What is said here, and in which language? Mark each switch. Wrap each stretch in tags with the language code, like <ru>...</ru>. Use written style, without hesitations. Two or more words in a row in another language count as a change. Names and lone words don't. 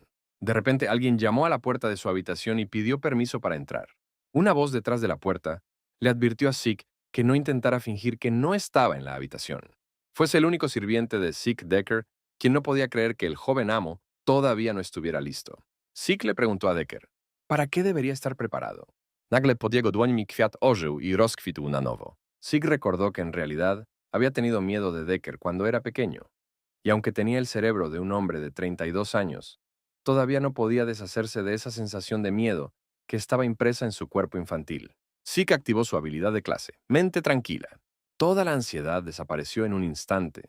<es>De repente alguien llamó a la puerta de su habitación y pidió permiso para entrar. Una voz detrás de la puerta le advirtió a Zeke que no intentara fingir que no estaba en la habitación. Fuese el único sirviente de Zeke Decker quien no podía creer que el joven amo todavía no estuviera listo. Zeke le preguntó a Decker, ¿para qué debería estar preparado?</es> <pl>Nagle pod jego dłońmi kwiat ożył i rozkwitł na nowo.</pl> <es>Zeke recordó que en realidad había tenido miedo de Decker cuando era pequeño, y aunque tenía el cerebro de un hombre de 32 años, todavía no podía deshacerse de esa sensación de miedo que estaba impresa en su cuerpo infantil. Zeke activó su habilidad de clase, mente tranquila. Toda la ansiedad desapareció en un instante.</es>